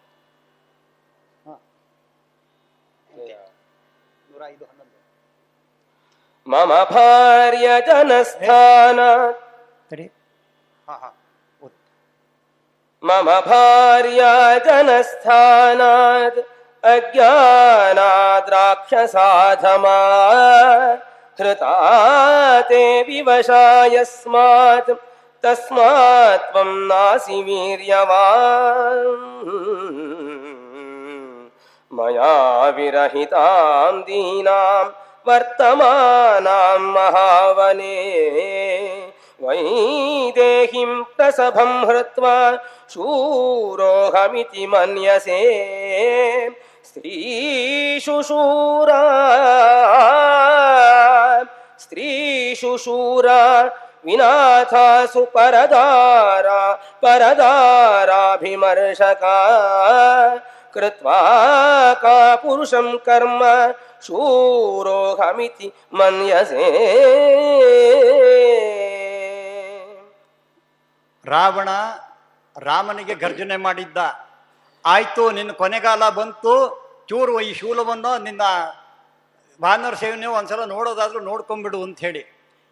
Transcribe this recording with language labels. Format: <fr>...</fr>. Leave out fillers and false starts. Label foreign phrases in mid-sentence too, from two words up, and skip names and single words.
<sa>ಮಮ ಭಾರ್ಯ ಜನಸ್ಥಾನ ಮಮ ಭಾರ್ಯ ಜನಸ್ಥಾನಾತ್ ಅಜ್ಞಾನಾದ್ ರಾಕ್ಷಸಾಧಮಾ ಹೃತಾ ತೇ ವಿವಶಾಯಸ್ಮಾತ್ ತಸ್ಮಾತ್ ತ್ವಂ ನಾಸಿ ವೀರ್ಯವಾನ್ ಮಯಾ ವಿರಹಿತಾಂ ದೀನಾಂ ವರ್ತಮಾನಾಂ ಮಹಾವನೇ ವೈದೇಹಿಂ ಪ್ರಸಭಂ ಹೃತ್ವಾ ಶೂರೋಹಮಿತಿ ಮನ್ಯಸೇ ಸ್ತ್ರೀಷು ಶೂರಾ ವಿನಾಥಾಸು ಪರದಾರಾಭಿಮರ್ಶಕಾ ಕೃತ್ವಾ ಕಾ ಪುರುಷಂ ಕರ್ಮ ಶೂರೋಹಮಿತಿ ಮನ್ಯಸೇ.</sa> <kn>ರಾವಣ ರಾಮನಿಗೆ ಗರ್ಜನೆ ಮಾಡಿದ್ದ, ಆಯ್ತು ನಿನ್ನ ಕೊನೆಗಾಲ ಬಂತು, ಚೂರು ಈ ಶೂಲವನ್ನು ನಿನ್ನ ವಾನರ ಸೇವನೆ ಒಂದ್ಸಲ ನೋಡೋದಾದ್ರೂ ನೋಡ್ಕೊಂಡ್ಬಿಡು ಅಂತ ಹೇಳಿ.</kn>